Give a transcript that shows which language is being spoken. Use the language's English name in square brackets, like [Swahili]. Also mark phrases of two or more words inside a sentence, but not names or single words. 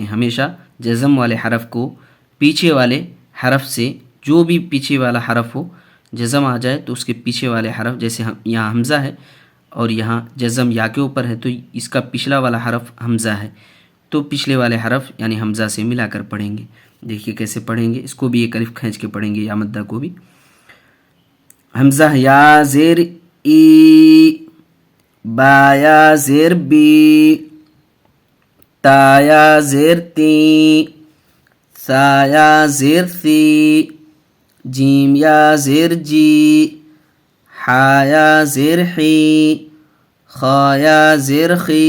[Urdu] ہمیشہ جزم والے حرف کو پیچھے والے حرف سے، جو بھی پیچھے والا حرف ہو جزم آ جائے تو اس کے پیچھے والے حرف، جیسے یہاں حمزہ ہے اور یہاں جزم یا کے اوپر ہے تو اس کا پچھلا والا حرف حمزہ ہے، تو پچھلے والے حرف یعنی حمزہ سے ملا کر پڑھیں گے۔ دیکھیے کیسے پڑھیں گے، اس کو بھی ایک الف کھینچ کے پڑھیں گے، یا مدہ کو بھی۔ حمزہ یا زیر ای، با یا زیر بی، تا یا زیر تی، سا یا زیر سی، جیم یا زیر جی، حا یا زیر حی، خا یا زیر خی،